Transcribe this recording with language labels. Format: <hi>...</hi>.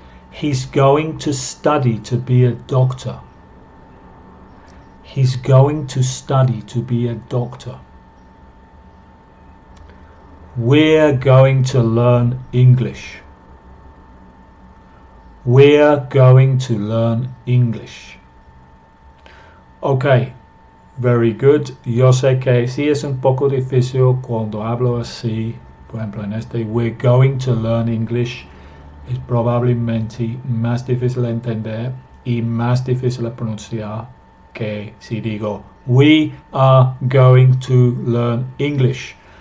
<en>He's going to study to be a doctor. He's going to study to be a doctor. We're going to learn English. We're going to learn English. Okay, very good.</en> <es>Yo sé que sí es un poco difícil cuando hablo así. Por ejemplo, en este</es> <en>we're going to learn English</en> <es>es probablemente más difícil de entender y más difícil de pronunciar que si digo</es> <en>We are going to learn English.</en>